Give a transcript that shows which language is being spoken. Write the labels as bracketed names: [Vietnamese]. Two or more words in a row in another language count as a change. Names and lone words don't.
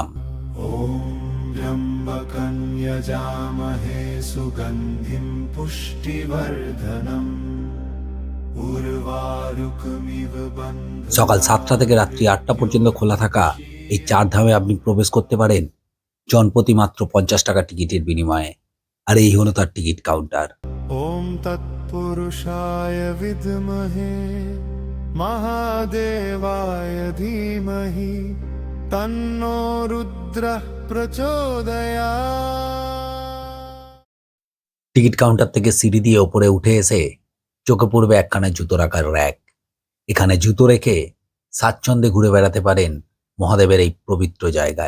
[Sanskrit] ॐ व्यम्बकं यजामहे सुगन्धिं पुष्टिवर्धनम् उर्वारुकमिव बन्धनम्। [Bangla] সকাল 7টা থেকে রাত্রি 8টা পর্যন্ত খোলা থাকা এই চারধামে আপনি প্রবেশ করতে পারেন জনপ্রতি মাত্র 50 টাকা টিকিটের বিনিময়ে। আর এই হলো তার টিকিট কাউন্টার। [Sanskrit] ॐ तत् पुरुषाय विद्महे महादेवाय धीमहि तन्नो रुद्र प्रचोदयात्। [Bangla] টিকিট কাউন্টার থেকে সিঁড়ি দিয়ে ওপরে উঠে এসে চোখে পড়বে একখানা জুতো রাখার র্যাক। এখানে জুতো রেখে স্বাচ্ছন্দ্যে ঘুরে বেড়াতে পারেন মহাদেবের এই পবিত্র জায়গায়।